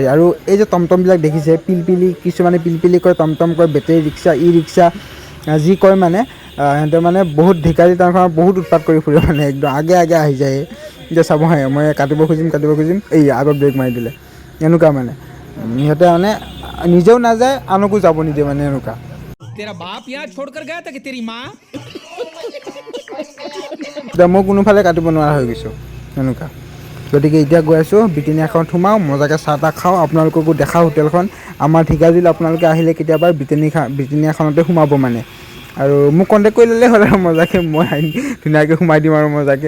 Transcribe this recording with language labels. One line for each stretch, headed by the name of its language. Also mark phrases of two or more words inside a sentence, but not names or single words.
Assamese: আৰু এই যে টমটমবিলাক দেখিছে, পিলপিলি, কিছুমানে পিলপিলি কয়, টমটম কয়, বেটেৰী ৰিক্সা, ই ৰিক্সা যি কয় মানে সিহঁতে মানে বহুত ঢেকীয়াজুলি টাউনখনত বহুত উৎপাত কৰি ফুৰে, মানে একদম আগে আহি যায়। এতিয়া চাব হে, মই কাটিব খুজিম এই আগত ব্ৰেক মাৰি দিলে, এনেকুৱা মানে সিহঁতে মানে নিজেও নাযায় আনকো যাব নিদিয়ে, মানে এনেকুৱা।
Hindi: तेरा बाप यहाँ छोड़कर गया था कि तेरी माँ?
Assamese: এতিয়া মই কোনোফালে কাটিব নোৱাৰা হৈ গৈছোঁ এনেকুৱা। গতিকে এতিয়া গৈ আছোঁ ব্ৰিটেনিয়াখন সোমাওঁ, মজাকৈ চাহ তাহ খাওঁ, আপোনালোককো দেখাওঁ হোটেলখন। আমাৰ ঢেকীয়াজুলি আপোনালোকে আহিলে কেতিয়াবা ব্ৰিটেনিয়াখনতে সোমাব মানে। আৰু মোক কণ্টেক্ট কৰি ল'লেই হ'ল আৰু মজাকৈ, মই ধুনীয়াকৈ সোমাই দিম আৰু মজাকৈ।